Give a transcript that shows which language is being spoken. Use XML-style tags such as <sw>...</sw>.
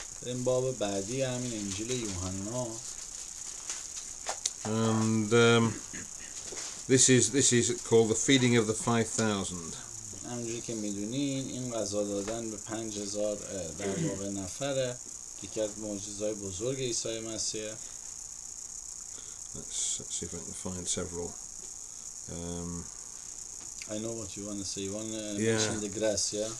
<fa>این باب بعدی همین انجیل یوحنا.</fa> <en>And this is called the feeding of the 5,000.</en> <fa>همونجوری که میدونین این غذا دادن به 5,000 در واقع نفره یکی از معجزه‌های بزرگ عیسی مسیح.</fa> <en>Let's see if I can find several. I know what you want to say. You want to mention the grass, yeah?</en>